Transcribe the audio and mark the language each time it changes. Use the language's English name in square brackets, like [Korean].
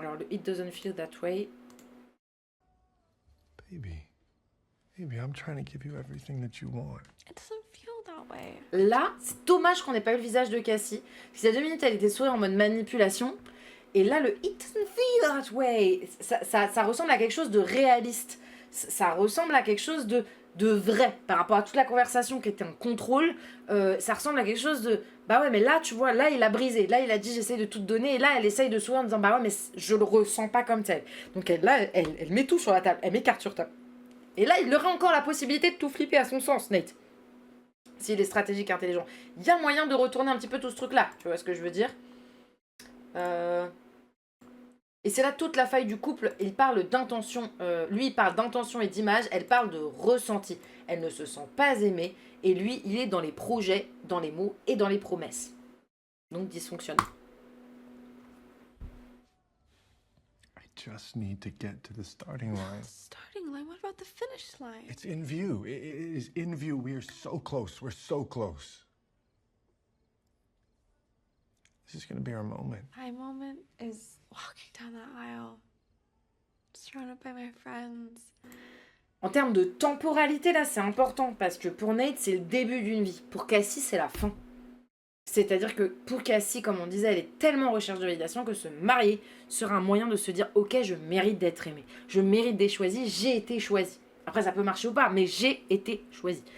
[French] Alors le [English] It doesn't feel that way. Baby, I'm trying to give you everything that you want. It doesn't feel that way. [French] Là, c'est dommage qu'on n'ait pas eu le visage de Cassie. Parce qu'il y a 2 minutes, elle était sourire en mode manipulation. Et là, le [English] It doesn't feel that way, [French] ça ressemble à quelque chose de réaliste. Ça ressemble à quelque chose de vrai. Par rapport à toute la conversation qui était en contrôle, ça ressemble à quelque chose de... Bah ouais, mais là, tu vois, là, il a brisé. Là, il a dit, j'essaye de tout te donner. Et là, elle essaye de sourire en disant, bah ouais, mais je le ressens pas comme tel. Donc elle met tout sur la table. Elle met carte sur table. Et là, il aurait encore la possibilité de tout flipper à son sens, Nate. S'il est stratégique, intelligent. Il y a moyen de retourner un petit peu tout ce truc-là. Tu vois ce que je veux dire ? Et c'est là toute la faille du couple. Il parle d'intention, lui il parle d'intention et d'image, elle parle de ressenti. Elle ne se sent pas aimée et lui il est dans les projets, dans les mots et dans les promesses. Donc dysfonctionne. [English] I just need to get to the starting line. Starting line? What about the finish line? It's in view. It is in view. We are so close. We're so close. This is going to be our moment. My moment is walking down that aisle, surrounded by my friends. [French] En termes de temporalité, là, c'est important, parce que pour Nate, c'est le début d'une vie. Pour Cassie, c'est la fin. C'est-à-dire que pour Cassie, comme on disait, elle est tellement en recherche de validation que se marier sera un moyen de se dire « Ok, je mérite d'être aimée, je mérite d'être choisie, j'ai été choisie. » Après, ça peut marcher ou pas, mais j'ai été choisie.